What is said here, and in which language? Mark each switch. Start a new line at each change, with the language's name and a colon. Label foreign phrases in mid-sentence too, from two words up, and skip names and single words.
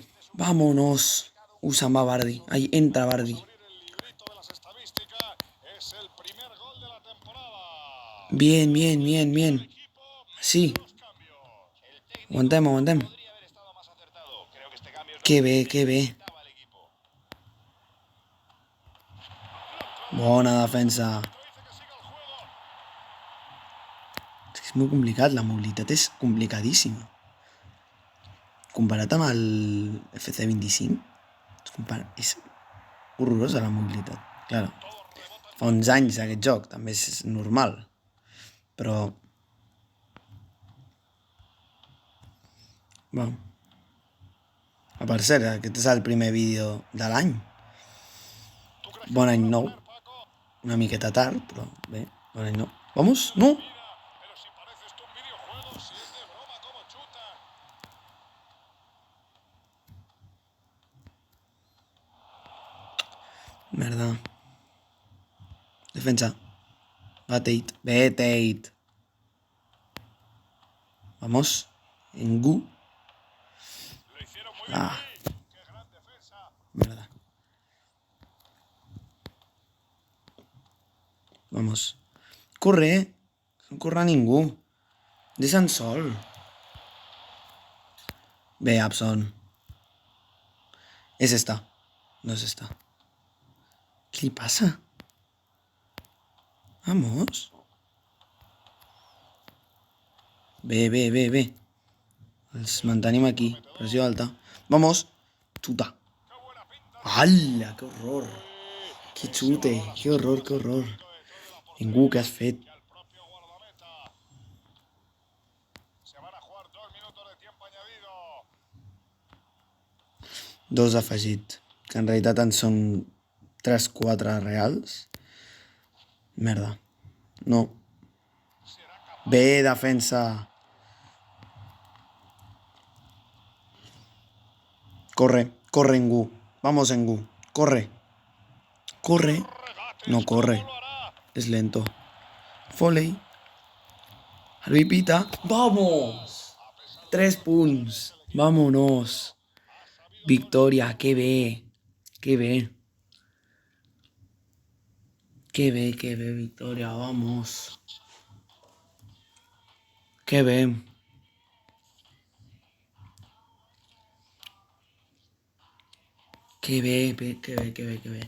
Spanish: ¡Vámonos!
Catalan: Se'n va
Spanish: Vardy. Ahí entra Vardy. Abrir el librito de las estadísticas. Es el primer gol de la temporada. Bien. Sí. Aguantem. Podría haber estado más acertado. Creo que este cambio es lo Que
Catalan: que bé.
Spanish: necesitaba el equipo.
Catalan: Bona defensa. És molt complicat, la mobilitat és complicadíssima. Comparat amb el FC25, és horrorosa la mobilitat. Clar, fa uns anys aquest joc, també és normal, però... Va. Per cert, aquest és el primer vídeo de l'any.
Spanish: ¿Tú crees que
Catalan: Bon
Spanish: lo
Catalan: any
Spanish: van a
Catalan: nou.
Spanish: poner, Paco?
Catalan: Una miqueta tard, però bé, bon any nou.
Spanish: Vamos? No! Mira, pero si parece esto un videojuego, si es de broma como chuta.
Catalan: Merda. Defensa. Va, Tate. Bé, Tate. Vamos. Ngu.
Spanish: Lo hicieron muy bien
Catalan: Ah,
Spanish: ahí. Qué gran defensa.
Catalan: merda. Vamos. Corre. No corre ningú. Deixa'ns sol. Bé, Abson. És esta. No és esta. Què li passa? Vamos. Bé, bé, bé, bé. Els mantenim aquí. Pressió alta. Vamos. Xuta.
Spanish: Qué buena pinta. ¡Hala! ¡Qué horror! ¡Qué chute! ¡Qué horror, qué horror!
Catalan: Ningú, què has fet?
Spanish: Y al propio guardameta. Se van a jugar 2 minutos de tiempo añadido.
Catalan: 2 afegit. Que en realitat en són 3-4 reals. Merda. No.
Spanish: Será capaz.
Catalan: Bé, defensa. Corre, corre, Ngu. Vamos, Ngu. Corre. Corre.
Spanish: Regates,
Catalan: No corre.
Spanish: ¿cómo lo hará? Es lento. Foley. Arbipita. ¡Vamos! 3 punts. Vámonos.
Catalan: Victòria, que bé. Que bé. Que bé, Victòria, vamos. Que bé. Que bé, que bé, que bé, que bé.